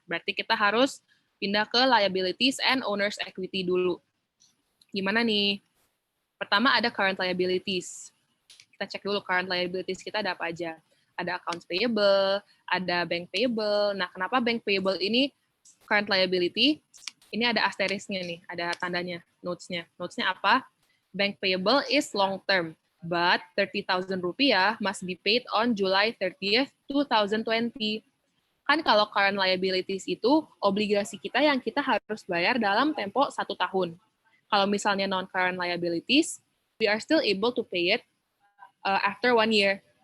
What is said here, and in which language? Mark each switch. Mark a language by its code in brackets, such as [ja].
[id] Berarti kita harus pindah ke liabilities and owner's equity dulu. Gimana nih? Pertama ada current liabilities. Kita cek dulu current liabilities kita ada apa aja. Ada accounts payable, ada bank payable. Nah, kenapa bank payable ini current liability? Ini ada asterisknya nih, ada tandanya, notes-nya. Notes-nya apa? [en] Bank payable is long term, but 30,000 rupiah must be paid on July 30th, 2020. [id] Kan kalau current liabilities itu obligasi kita yang kita harus bayar dalam tempo 1 tahun. Kalau misalnya [en] non-current liabilities, we are still able to pay it after 1 year.